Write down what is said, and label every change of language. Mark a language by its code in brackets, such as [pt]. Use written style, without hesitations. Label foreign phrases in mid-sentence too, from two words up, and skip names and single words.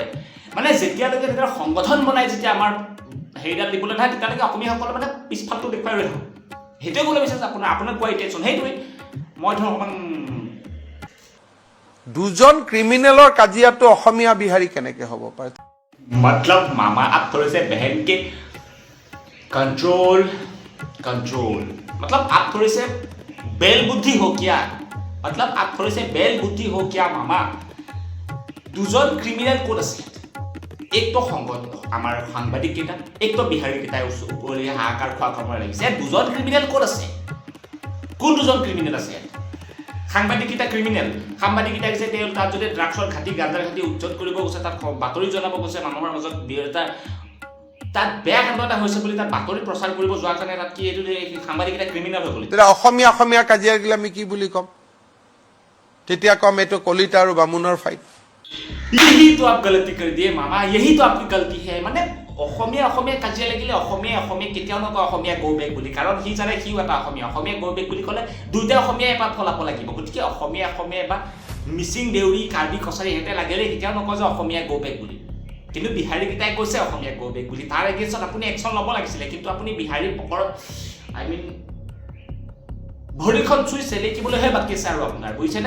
[as] মানে যেতিয়ালৈকে সংগঠন বনাই যেতিয়া আমাৰ হেৰিডাল দিবলৈ নহয়, তেতিয়ালৈকে অসমীয়াসকলে মানে পিছফালটো দেখুৱাই ৰৈ থাকক। সেইটোৱে ক'বলৈ বিচাৰিছে আপোনাৰ কোৱা ইণ্টেনশ্যন সেইটোৱে। মই ধৰক অকণমান দুজন ক্ৰিমিনেলৰ কাজিয়াটো অসমীয়া বিহাৰী কেনেকে হ'ব পাৰে? [hi] मतलब मामा आप थोड़े से बहन के कंट्रोल मतलब आप थोड़े से बेल बुद्धि हो क्या? मतलब आप थोड़े से बेल बुद्धि हो क्या मामा? [as] দুজন ক্ৰিমিনেল ক'ত আছে? এক তো আমাৰ সাংবাদিক কেইটা, এক তো বিহাৰী কেইটাই ওপৰলৈ হাহাকাৰ খোৱা কামত লাগিছে। দুজন ক্ৰিমিনেল ক'ত আছে? কোন দুজন ক্ৰিমিনেল আছে? সাংবাদিককেইটা ক্ৰিমিনেল। সাংবাদিককেইটা গৈছে তাত যদি ড্ৰাগছৰ ঘাটি গাঁজাৰ ঘাটি উজ্জ্বল কৰিব গৈছে, তাত বাতৰি জনাব গৈছে, মানুহৰ মাজত তাত বেয়া কাণ্ড এটা হৈছে বুলি তাত বাতৰি প্ৰচাৰ কৰিব যোৱাৰ কাৰণে তাত কি এইটো সাংবাদিককেইটা ক্ৰিমিনেল হৈ গ'ল। তেতিয়া অসমীয়া কাজিয়া গিলা আমি কি বুলি ক'ম? তেতিয়া ক'ম এইটো কলিতা আৰু বামুণৰ ফাইট। [hi] यही तो आप गलती कर दिए मामा, यही तो आपकी गलती है। [as] মানে অসমীয়া কাজিয়া লাগিলে অসমীয়া কেতিয়াও নকয় অসমীয়া [en] go back [as] বুলি, কাৰণ সি জানে সিও এটা অসমীয়া [en] go back [as] বুলি ক'লে দুইটা অসমীয়া এপাত ফলাব লাগিব। গতিকে অসমীয়া বা মিচিং দেউৰী কাৰ্বি কছাৰী সিহঁতে লাগিলে কেতিয়াও নকয় যে অসমীয়া [en] go back [as] বুলি। কিন্তু বিহাৰীকেইটাই কৈছে অসমীয়া [en] go back [as] বুলি তাৰ এগেইনষ্টত আপুনি একশ্যন ল'ব লাগিছিলে কিন্তু আপুনি বিহাৰীৰ পকৰত ভৰিখন চুই চেলেকিবলৈহে বাকী আছে আৰু আপোনাৰ বুজিছেনে